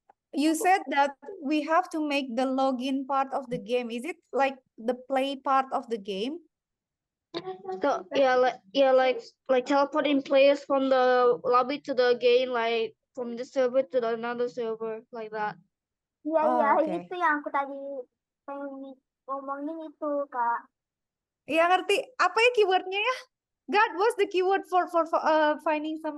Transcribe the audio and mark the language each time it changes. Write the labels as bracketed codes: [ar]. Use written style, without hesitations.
[en] You said that we have to make the login part of the game. Is it like the play part of the game? So like teleporting players from the lobby to the game, like from this server to the another server, like that. Iya, Oh, iya, oke. [id] itu yang aku tadi pengen ngomongin itu, Kak. Iya ngerti. Apa ya keywordnya ya? [en] God, what's the keyword for finding some